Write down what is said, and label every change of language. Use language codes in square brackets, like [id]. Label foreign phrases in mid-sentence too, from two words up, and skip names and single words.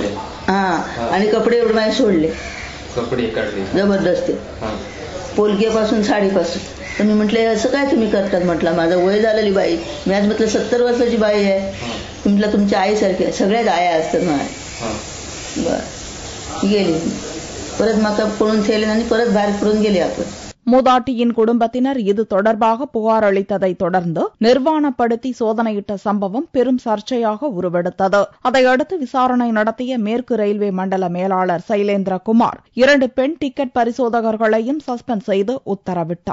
[mr] हा आणि कपडे एवढे माझे सोडले जबरदस्ती पोलक्यापासून साडीपासून. तर मी म्हटले असं काय तुम्ही करतात म्हटलं. माझं वय झालेली बाई. मी आज म्हटलं 70 वर्षाची बाई आहे. म्हटलं तुमच्या आईसारखी आहे. सगळ्याच आया असतात माझ्या. बरं गेली परत माका पळून ठेवले आणि परत बाहेर पडून गेले आपण. [ta] மூதாட்டியின் குடும்பத்தினர் இது தொடர்பாக புகார் அளித்ததை தொடர்ந்து நிர்வாணப்படுத்தி சோதனையிட்ட சம்பவம் பெரும் சர்ச்சையாக உருவெடுத்தது. அதையடுத்து விசாரணை நடத்திய மேற்கு ரயில்வே மண்டல மேலாளர் சைலேந்திரகுமார் 2 பெண் டிக்கெட் பரிசோதகர்களையும் சஸ்பெண்ட் செய்து உத்தரவிட்டார்.